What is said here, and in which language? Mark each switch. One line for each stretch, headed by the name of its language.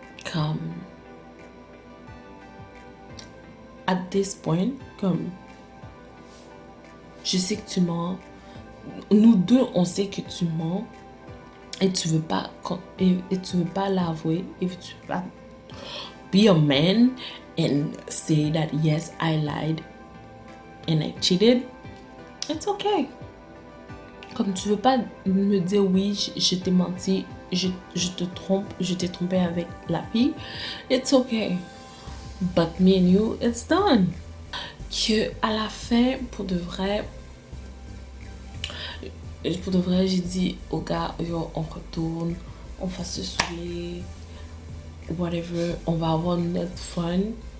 French: Comme,
English: at this point,
French: comme, je sais que tu mens. Nous deux, on sait que tu mens. Et tu veux pas l'avouer. Et tu veux pas
English: be a man and say that yes, I lied and I cheated. It's okay.
French: Comme tu veux pas me dire oui, je t'ai menti, je te trompe, je t'ai trompé avec la fille.
English: It's okay. But me and you, it's done.
French: Que à la fin, pour de vrai, j'ai dit au gars, yo, on retourne, on va se saouler, whatever, on va avoir notre fun.